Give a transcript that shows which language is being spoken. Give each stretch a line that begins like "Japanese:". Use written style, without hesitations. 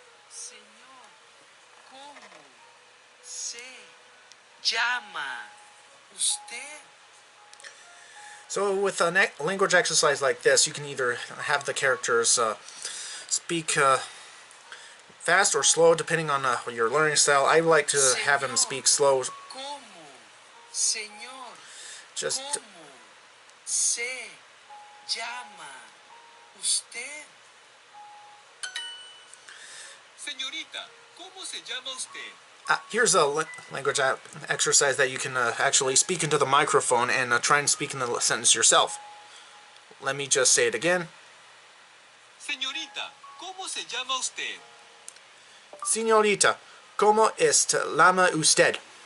Spanish: Señor, ¿cómo se llama usted?
English: so with a language exercise like this, you can either have the characters speak fast or slow, depending on your learning style. I like to have him speak slow,
Spanish: ¿Cómo, señor?
English: just
Spanish: ¿Cómo se llama usted? Señorita, ¿cómo se llama usted?
English: here's a language exercise that you can actually speak into the microphone and try and speak in the sentence yourself. Let me just say it again.
Spanish: Señorita, ¿cómo se llama usted? Señorita, ¿cómo llama usted?